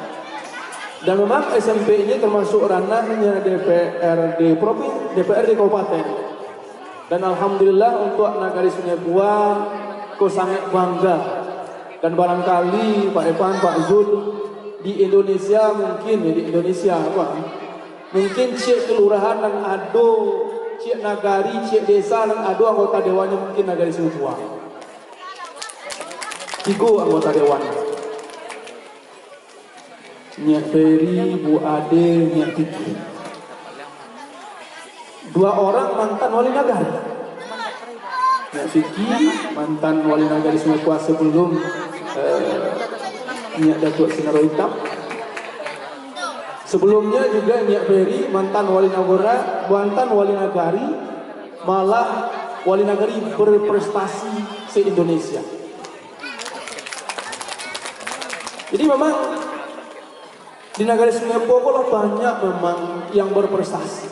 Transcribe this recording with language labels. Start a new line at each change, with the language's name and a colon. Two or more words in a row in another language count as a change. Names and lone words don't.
Indonesian: Dan memang SMP ini termasuk ranahnya DPRD Provinsi, DPRD Kabupaten. Dan alhamdulillah untuk Nagari Sungai Buah, kau sangat bangga. Dan barangkali Pak Evan, Pak Zul, di Indonesia mungkin ya di Indonesia apa? Mungkin cik kelurahan dan ado, cik nagari, cik desa dan ado anggota dewannya mungkin Nagari Sungai Buah. 3 anggota dewan. Nyak Ferry, Bu Ade, Nyak Tiki. 2 orang mantan wali nagari. Nyak Vicky, mantan wali nagari Sungai Buah sebelum Nyak Datuk Sinaro Hitam. Sebelumnya juga Nyak Ferry, mantan wali nagara, mantan wali nagari, malah wali nagari berprestasi se-Indonesia. Jadi memang di Nagari Sungai Buah banyak memang yang berprestasi.